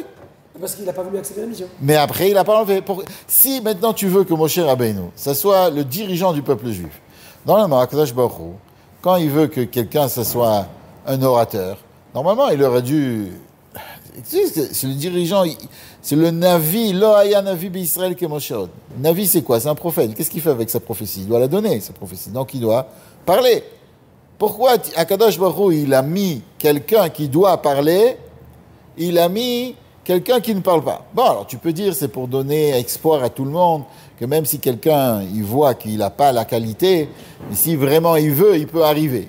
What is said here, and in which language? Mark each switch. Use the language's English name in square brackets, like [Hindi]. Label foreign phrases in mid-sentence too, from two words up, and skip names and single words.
[French] Parce qu'il n'a pas voulu accepter la mission. Mais après, il n'a pas enlevé. Si maintenant tu veux que Moshe Rabbeinu, ça soit le dirigeant du peuple juif, normalement, [Hebrew] הקדוש ברוך הוא, [French] quand il veut que quelqu'un, ça soit un orateur, normalement, il aurait dû... C'est le dirigeant, c'est le Navi, [Hebrew] לא היה נביא בישראל כמשה עוד. [French] Navi, c'est quoi? C'est un prophète. Qu'est-ce qu'il fait avec sa prophétie? Il doit la donner, sa prophétie. Donc, il doit parler. Pourquoi [Hebrew] הקדוש ברוך הוא, [French] il a mis quelqu'un qui doit parler, il a mis quelqu'un qui ne parle pas? Bon, alors tu peux dire, c'est pour donner espoir à tout le monde, que même si quelqu'un, il voit qu'il n'a pas la qualité, mais si vraiment il veut, il peut arriver.